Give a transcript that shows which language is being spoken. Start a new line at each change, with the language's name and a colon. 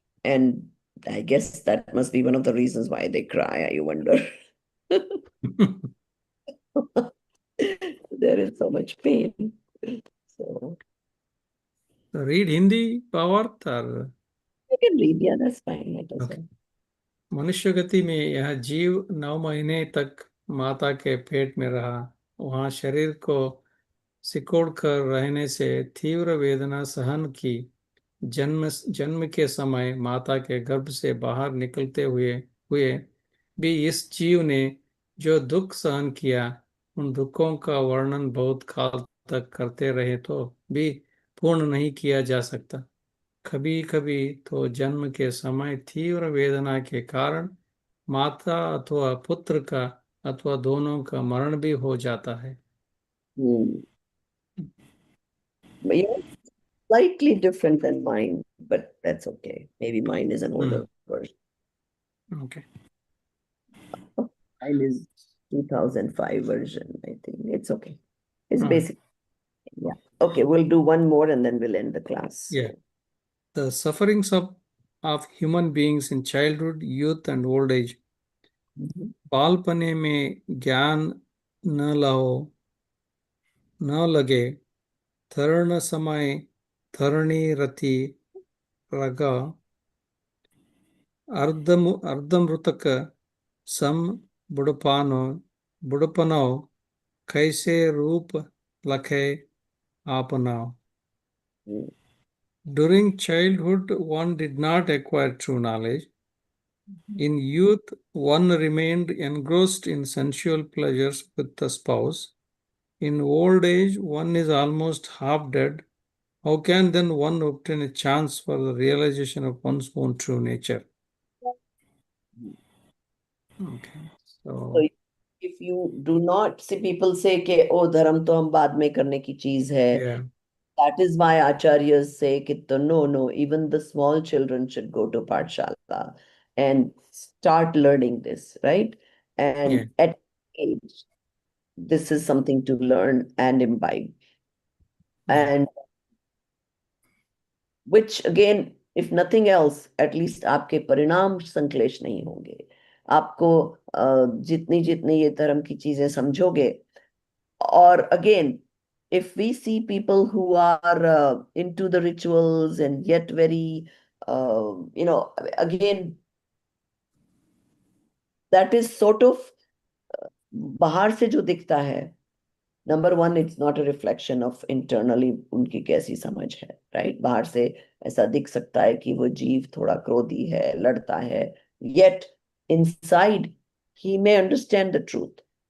English: And I guess that must be one of the reasons why they cry, I wonder. There is so much pain. So Read Hindi, Pavarth, or I can read, yeah, that's fine. That is okay. all.
Hindi: मनुष्य गति में यह जीव 9 महीने तक माता के पेट में रहा। वहाँ शरीर को सिकोड़ कर रहने से तीव्र वेदना सहन की। जन्म के समय माता के गर्भ से बाहर निकलते हुए हुए भी इस जीव ने जो दुख सहन किया, उन दुखों का वर्णन बहुत काल तक करते रहे तो भी पूर्ण नहीं किया जा सकता। कभी कभी तो जन्म के समय तीव्र वेदना के कारण माता अथवा पुत्र का अथवा दोनों का मरण भी हो जाता है। Hmm.
English: But, slightly different than mine, but that's okay. Maybe mine is an older version. Okay. Mine is 2005 version, I think. It's okay. It's Alright. basic. Yeah. Okay, we'll do one more and then we'll end the class. Yeah. The sufferings of human beings in childhood, youth, and old age. Mhm.
Hindi: बालपने में ज्ञान न लाओ न लगे, तरण समय धरणी रति रगा, अर्धमृतक सम बुड़पनो कैसे रूप लखे आपनाओ. Mm.
English: During childhood, one did not acquire true knowledge. In youth, one remained engrossed in sensual pleasures with the spouse. In old age, one is almost half dead. How can then one obtain a chance for the realization of one's own true nature? Okay, So so if you do not see, people say
Hindi: कि ओ धर्म तो हम बाद में करने की चीज है.
English: Yeah. That is why acharyas say
Hindi: कि तो
English: no, even the small children should go to Pathshala and start learning this, right? Yeah. And at age, this is something to learn and imbibe. Yeah. And which again, if nothing else, at least
Hindi: आपके परिणाम संक्लेश नहीं होंगे. आपको जितनी जितनी ये धर्म की चीजें समझोगे.
English: Or again, if we see people who are into the rituals and yet very, again, that is sort of
Hindi: बाहर से जो दिखता है.
English: number one, it's not a reflection of internally
Hindi: उनकी कैसी समझ है,
English: Right?
Hindi: बाहर से ऐसा दिख सकता है कि वो जीव थोड़ा क्रोधी है, लड़ता है,
English: yet inside he may understand the truth.